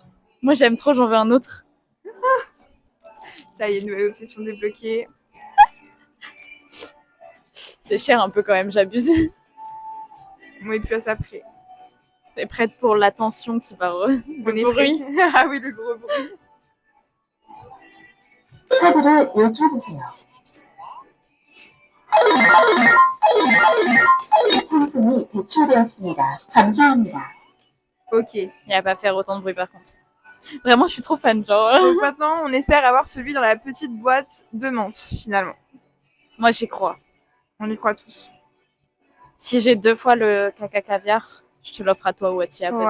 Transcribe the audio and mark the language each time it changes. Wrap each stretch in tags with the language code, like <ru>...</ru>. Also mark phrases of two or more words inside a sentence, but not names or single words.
<fr>Moi, j'aime trop, j'en veux un autre. Ça y est, nouvelle obsession débloquée. C'est cher un peu quand même, j'abuse. Moi, et puis à ça après. T'es prête pour l'attention qui va... On est bruit. prêts. Ah oui, le gros bruit.</fr> <ko>카드를 열어주세요. 상품이 대출되었습니다. 감사합니다. Ok.</ko> <fr>Il n'y a pas à faire autant de bruit par contre. Vraiment, je suis trop fan, genre. Donc maintenant, on espère avoir celui dans la petite boîte de menthe, finalement. Moi, j'y crois. On y croit tous. Si j'ai 2 fois le caca caviar, je te l'offre à toi, Watia, parce</fr>